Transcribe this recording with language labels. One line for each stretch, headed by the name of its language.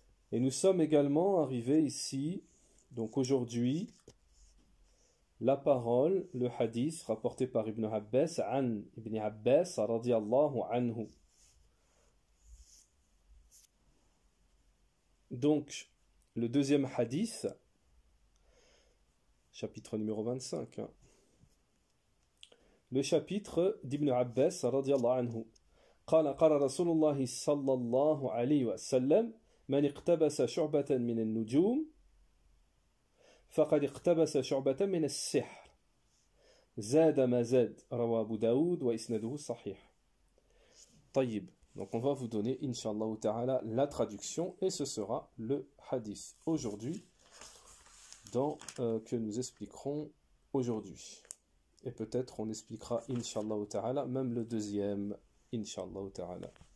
French: Et nous sommes également arrivés ici, donc aujourd'hui, la parole, le hadith rapporté par Ibn Abbas, an Ibn Abbas, radiyallahu anhu. Donc, le deuxième hadith, chapitre numéro 25, hein. Le chapitre d'Ibn Abbas radiyallahu anhu.
Arabic: قال قال رسول الله صلى الله عليه وسلم من اقتبس شعبة من النجوم فقد اقتبس شعبة من السحر زاد ما زاد رواه أبو داود وإسناده صحيح.
French: طيب, donc on va vous donner Inch'Allah Ta'ala la traduction et ce sera le hadith aujourd'hui que nous expliquerons aujourd'hui. Et peut-être on expliquera, Inch'Allah Ta'ala, même le deuxième, Inch'Allah Ta'ala.